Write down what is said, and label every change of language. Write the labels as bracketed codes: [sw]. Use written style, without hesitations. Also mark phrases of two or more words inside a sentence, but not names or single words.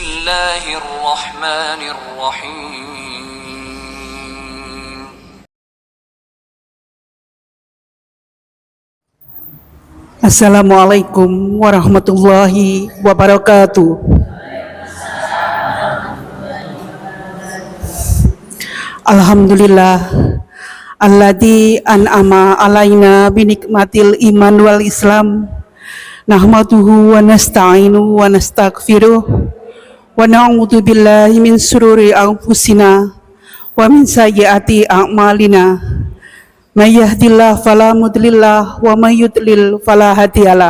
[ar] الله الرحمن الرحيم السلام عليكم ورحمة الله وبركاته. الحمد لله الذي أنعم علينا بنعمة الإيمان والإسلام. نحمده ونستعينه ونستغفره ونعوذ بالله من شرور أنفسنا ومن سيئات أعمالنا. من يهده الله فلا مضل له ومن يضلل فلا هادي له.